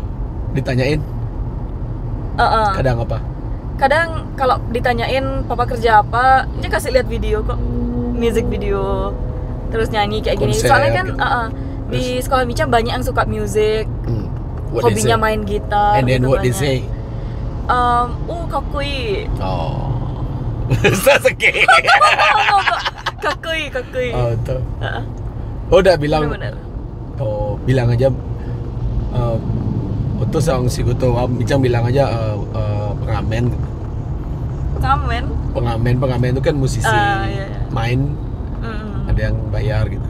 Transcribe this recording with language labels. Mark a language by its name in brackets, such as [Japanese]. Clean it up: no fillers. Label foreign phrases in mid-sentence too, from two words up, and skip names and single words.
[Indonesian] Ditanyain? Kadang apa? Kadang kalau ditanyain papa kerja apa, dia kasih lihat video kok, [English] music video, [Indonesian] terus nyanyi kayak gini. Konser, Soalnya kan gitu. di sekolah Mica banyak yang suka music, hobinya main gitar. [English] And then [Indonesian] gitu [English] what they [Indonesian] banyak. [English] say? [Indonesian] Kakkoi. Oh. Sasuke. Kakkoi. Oh, tuh. Udah bilang. Bener-bener. Oh, bilang aja. Untuk sang Siguto, Mincang bilang aja pengamen. Pengamen itu kan musisi Iya. main, ada yang bayar gitu.